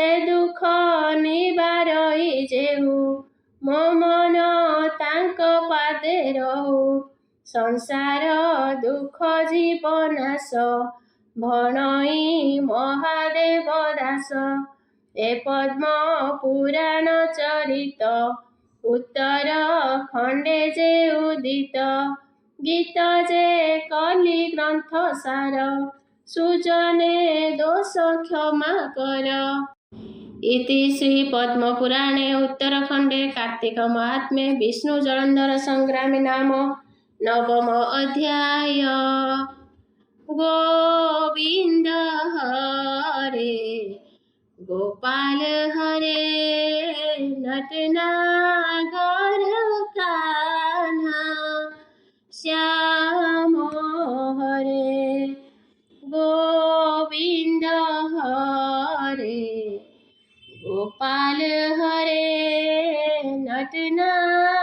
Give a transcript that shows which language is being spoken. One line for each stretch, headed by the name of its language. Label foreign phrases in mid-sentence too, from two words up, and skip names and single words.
Odia: ଦୁଃଖ ନିବାରଇ ଯେହୁ ମୋ ମନ ତାଙ୍କ ପାଦେ ରହୁ ସଂସାର ଦୁଃଖ ଜୀବନାଶ ଭଣଇ ମହାଦେବ ଦାସ ଏ ପଦ୍ମ ପୁରାଣ ଚରିତ ଉତ୍ତର ଖଣ୍ଡେ ଯେ ଉଦିତ ଗୀତ ଯେ କଲି ଗ୍ରନ୍ଥ ସାର ସୁଜନେ ଦୋଷ କ୍ଷମା କର।
Sanskrit: इति श्री पद्मपुराणे उत्तरखंडे कार्तिक महात्म्ये विष्णु जलंधर संग्रामी नाम नवम अध्याय।
Hindi: गोविंद हरे गोपाल हरे नटनागर कान्हा श्याम हरे गोविंद हरे गोपाल हरे नटना